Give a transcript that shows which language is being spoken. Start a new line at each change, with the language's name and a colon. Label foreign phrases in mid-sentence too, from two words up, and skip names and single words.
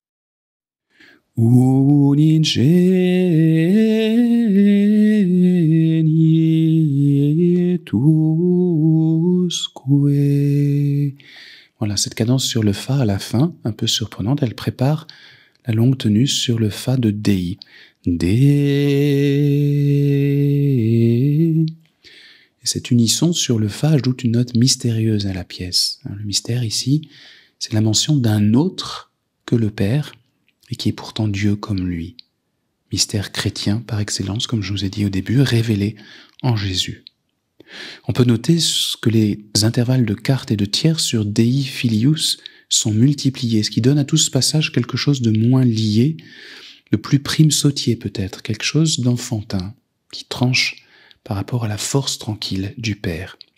French: Unigenitusque. Voilà, cette cadence sur le Fa à la fin, un peu surprenante, elle prépare la longue tenue sur le Fa de Dei. Dei. Et cet unisson sur le Fa ajoute une note mystérieuse à la pièce. Le mystère ici, c'est la mention d'un autre que le Père, et qui est pourtant Dieu comme lui. Mystère chrétien par excellence, comme je vous ai dit au début, révélé en Jésus. On peut noter que les intervalles de quarte et de tierce sur
Latin: Dei Filius
French: sont multipliés, ce qui donne à tout ce passage quelque chose de moins lié, de plus prime sautier peut-être, quelque chose d'enfantin, qui tranche par rapport à la force tranquille du Père.